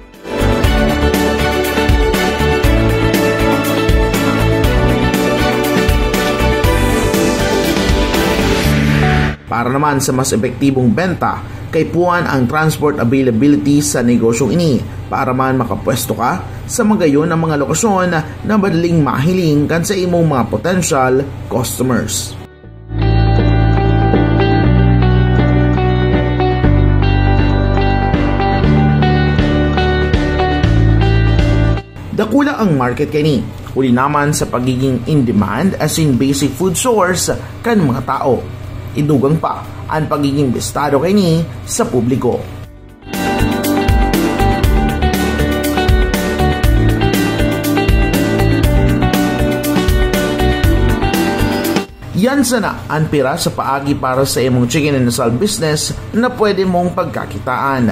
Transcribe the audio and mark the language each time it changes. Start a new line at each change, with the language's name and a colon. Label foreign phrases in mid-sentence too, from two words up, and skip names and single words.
Bikol: Para naman sa mas epektibong benta, kaipuan ang
English: transport availability
Bikol: sa negosyong ini para man makapwesto ka sa magayon ng mga lokasyon na madaling mahiling kan sa imong mga
English: potential customers.
Bikol: Dakula ang market kini, uli naman sa pagiging in-demand as in
English: basic food source
Bikol: kan mga tao. Idugang pa ang pagiging bistado kini sa publiko. Yan sana ang pira sa paagi para sa imong
English: chicken and asal business
Bikol: na pwede mong pagkakitaan.